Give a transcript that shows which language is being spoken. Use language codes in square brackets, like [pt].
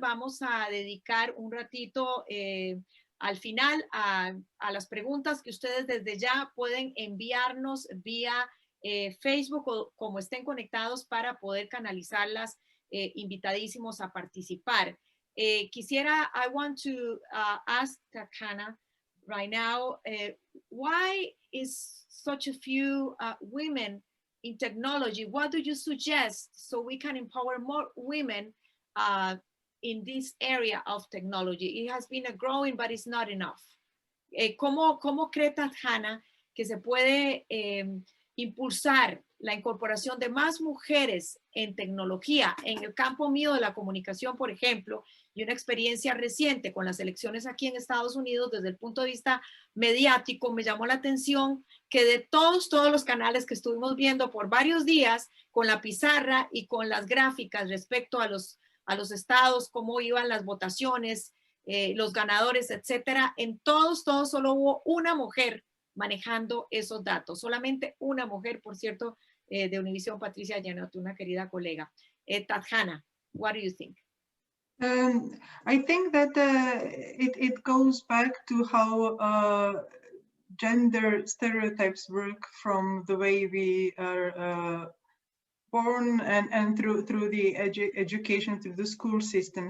[es] Vamos a dedicar un ratito al final a las preguntas que ustedes desde ya pueden enviarnos vía Facebook o como estén conectados para poder canalizarlas, invitadísimos a participar. Quisiera, [en] I want to ask Tajana right now, why is such a few women in technology? What do you suggest so we can empower more women in this area of technology? It has been a growing, but it's not enough. [es] ¿Cómo cree Tajana que se puede impulsar la incorporación de más mujeres en tecnología. En el campo mío de la comunicación, por ejemplo, y una experiencia reciente con las elecciones aquí en Estados Unidos, desde el punto de vista mediático, me llamó la atención que de todos los canales que estuvimos viendo por varios días, con la pizarra y con las gráficas respecto a los estados, cómo iban las votaciones, los ganadores, etcétera, en todos solo hubo una mujer manejando esos datos, solamente una mujer, por cierto, de Univision, Patricia Llanos, una querida colega. [en] Tadjana, what do you think? I think that it goes back to how gender stereotypes work from the way we are born and through the education, through the school system.